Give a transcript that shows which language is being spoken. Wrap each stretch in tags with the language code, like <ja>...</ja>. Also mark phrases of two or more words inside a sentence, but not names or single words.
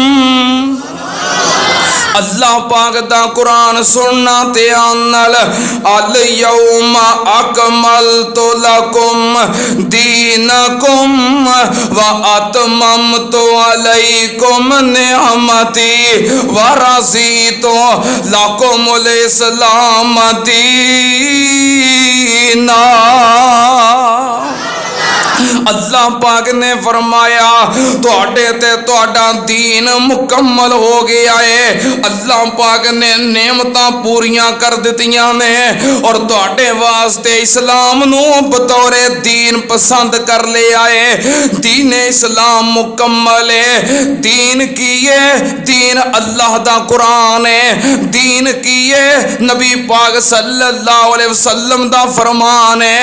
<pa>اللہ پاک دا قرآن سننا تے آنال</pa> <ar>الیوم اکملت لکم دینکم واتممت علیکم نعمتی ورضیت لکم الاسلام دینا۔</ar> <pa>اللہ پاک نے فرمایا تواڈے تے تواڈا دین مکمل ہو گیا ہے۔ اللہ پاک نے نعمتاں پوریاں کر دتیاں نے اور تواڈے واسطے اسلام نو بطور دین پسند کر لیا ہے۔ دین اسلام مکمل ہے۔ دین کی ہے؟ دین اللہ دا قرآن ہے۔ دین کی ہے؟ نبی پاک</pa> <ar>صلی اللہ علیہ وسلم</ar> <pa>دا فرمان ہے۔</pa>